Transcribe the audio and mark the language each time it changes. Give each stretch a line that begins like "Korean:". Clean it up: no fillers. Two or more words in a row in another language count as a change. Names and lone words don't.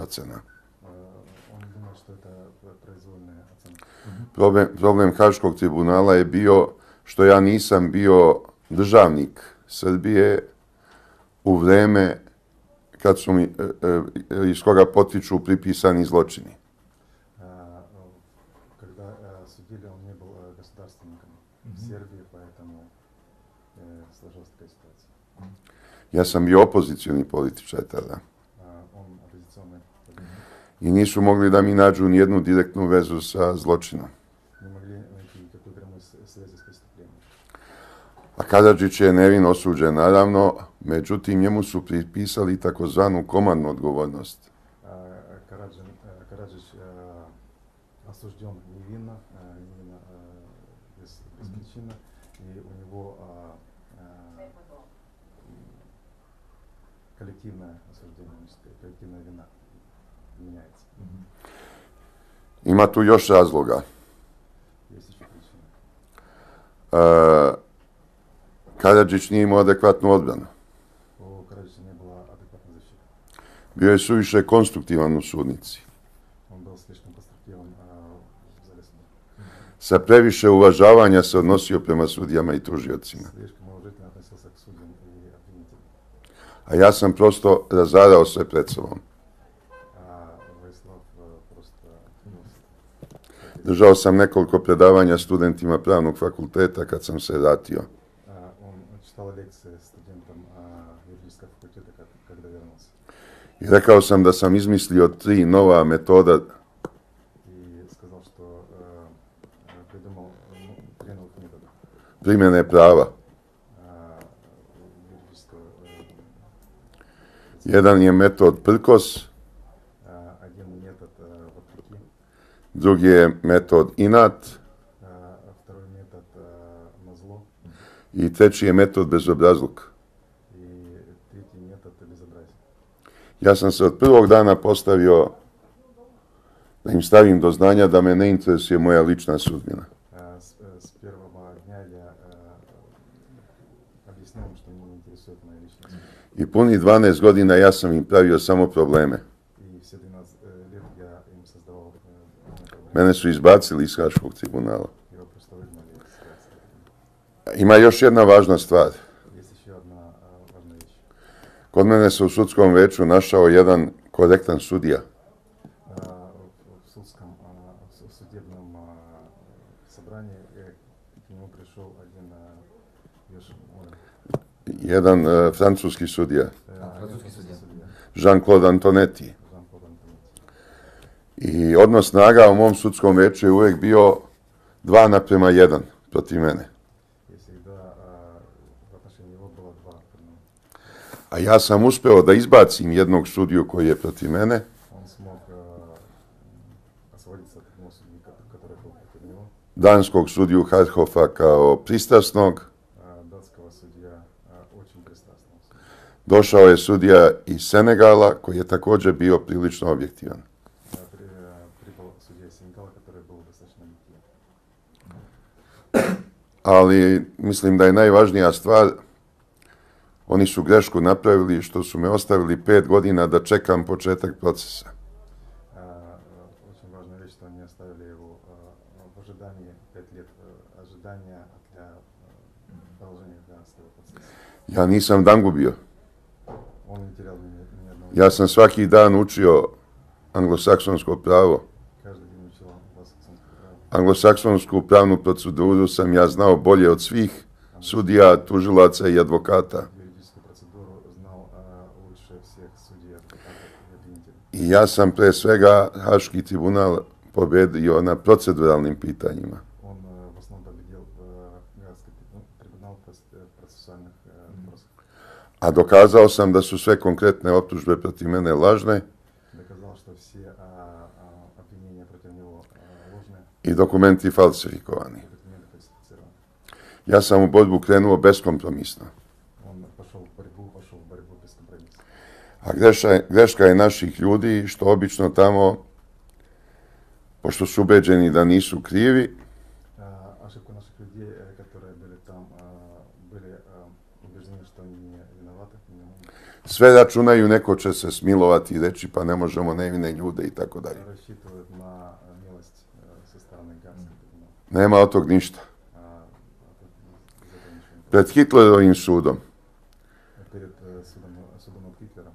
Serbian: Oni думaju što je ta proizvoljna ocena. Problem Haškog tribunala je bio što ja nisam bio državnik Srbije u vreme kad su mi, iz koga potiču pripisani zločini.
Russian: Когда судили, он не был государственником в Сербии, поэтому сложилась такая ситуация.
Serbian: Ja sam bio opozicioni političar tada.
Russian: Он оппозиционный.
Serbian: I nisu mogli da mi nađu nijednu direktnu vezu sa zločinom.
Russian: Не могли найти никакой прямой связи с преступлением.
Serbian: A Karadžić je nevin osuđen, naravno, međutim njemu su pripisali takozvanu komandnu odgovornost.
Russian: Караджич осужден невинно, без причины, и у него коллективное осуждение, коллективная вина меняется.
Serbian: Ima tu još razloga.
Russian: Есть еще причины.
Serbian: Karadžić nije imao adekvatnu odbranu.
Russian: У Караджича не было адекватной защиты.
Serbian: Bio je suviše konstruktivan u sudnici.
Russian: Он был слишком конструктивен в зале суда.
Serbian: Sa previše uvažavanja se odnosio prema sudijama i tužiocima.
Russian: Слишком уважительно относился к судьям и обвинителям.
Serbian: A ja sam prosto razarao sve pred sobom.
Russian: Владислав просто
Serbian: Držao sam nekoliko predavanja studentima pravnog fakulteta kad sam se vratio.
Russian: он читал лекции студентам юридического факультета, когда вернулся.
Serbian: I rekao sam da sam izmislio 3 nova metoda
Russian: И сказал, что придумал 3 новых метода
Serbian: primjene prava.
Russian: юридического.
Serbian: Jedan je metod prkos,
Russian: Один метод вопреки,
Serbian: drugi je metod inat
Russian: второй метод назло
Serbian: i treći je metod bezobrazluk.
Russian: и третий метод безобразие.
Serbian: Ja sam se od prvog dana postavio da im stavim do znanja da me ne interesuje moja lična sudbina.
Russian: С первого дня я объяснил им, что меня не интересует моя личность.
Serbian: I punih 12 godina ja sam im pravio samo probleme.
Russian: И все 12 лет я им создавал проблемы.
Serbian: Mene su izbacili iz Haškog tribunala.
Russian: Его просто выгнали из ситуации.
Serbian: Ima još jedna važna stvar.
Russian: Есть еще одна важная вещь.
Serbian: Kod mene se u sudskom veću našao jedan korektan sudija.
Russian: В судебном собрании к нему пришел один
Serbian: Jedan francuski sudija. Francuski sudija. Jean-Claude Antonetti.
Russian: Жан-Клод Антонович.
Serbian: I odnos snaga u mom sudskom veću je uvijek bio 2:1 protiv mene.
Russian: И всегда в отношении него было 2 к 1.
Serbian: A ja sam uspeo da izbacim jednog sudiju koji je protiv mene,
Russian: Он смог освободиться от одного судьи, который был против него.
Serbian: danskog sudiju Harhofa kao pristrasnog.
Russian: Датского судья очень пристрастного судья.
Serbian: Došao je sudija iz Senegala koji je također bio prilično objektivan.
Russian: Прибыл судья из Сенегала, который был достаточно объективен.
Serbian: Ali mislim da je najvažnija stvar, oni su grešku napravili što su me ostavili 5 godina da čekam početak procesa.
Russian: Очень важная вещь, что они оставили его в ожидании 5 лет ожидания для продолжения гражданского процесса.
Serbian: Ja nisam dan gubio.
Russian: Он не терял ни одного.
Serbian: Ja sam svaki dan učio anglosaksonsko pravo.
Russian: Каждый день учил англосаксонское право.
Serbian: Anglosaksonsku pravnu proceduru sam ja znao bolje od svih sudija, tužilaca i advokata.
Russian: Юридическую процедуру знал лучше всех судей, адвокатов и обвинителей.
Serbian: I ja sam pre svega Haški tribunal pobedio na proceduralnim pitanjima.
Russian: Он в основном победил Гаагский трибунал процессуальных вопросов.
Serbian: A dokazao sam da su sve konkretne optužbe protiv mene lažne
Russian: Доказал, что все обвинения против него ложные,
Serbian: i dokumenti falsifikovani.
Russian: документы фальсифицированы.
Serbian: Ja sam u borbu krenuo beskompromisno.
Russian: Он пошел в борьбу без компромисса.
Serbian: A greška je naših ljudi što obično tamo, pošto su ubeđeni da nisu krivi,
Russian: Ошибка наших людей, которые были там, были убеждены, что они не виноваты.
Serbian: sve računaju neko će se smilovati i reći pa ne možemo nevine ljude i tako dalje.
Russian: Рассчитывают на милость со стороны
Serbian: Međunarodni Gagski tribunal. Nema od tog ništa. Zato ništa ne Pred Hitlerovim sudom
Russian: Перед судом от Гитлера